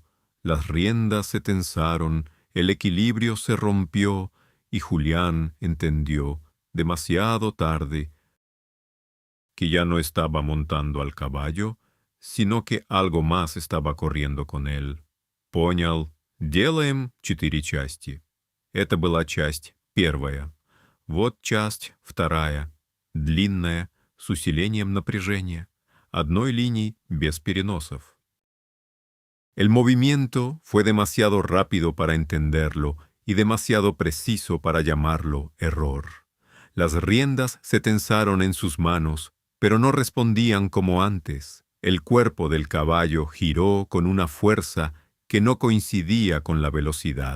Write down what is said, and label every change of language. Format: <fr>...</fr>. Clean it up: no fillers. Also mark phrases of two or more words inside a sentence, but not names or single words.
<es>Las riendas se tensaron, el equilibrio se rompió, y Julián entendió, demasiado tarde, que ya no estaba montando al caballo, sino que algo más estaba corriendo con él.</es> <ru>Понял. Делаем 4 части. Это была часть первая. Вот часть вторая. Длинная, с усилением напряжения. Одной линией без переносов.</ru> <es>El movimiento fue demasiado rápido para entenderlo y demasiado preciso para llamarlo error. Las riendas se tensaron en sus manos, pero no respondían como antes. El cuerpo del caballo giró con una fuerza que no coincidía con la velocidad.</es>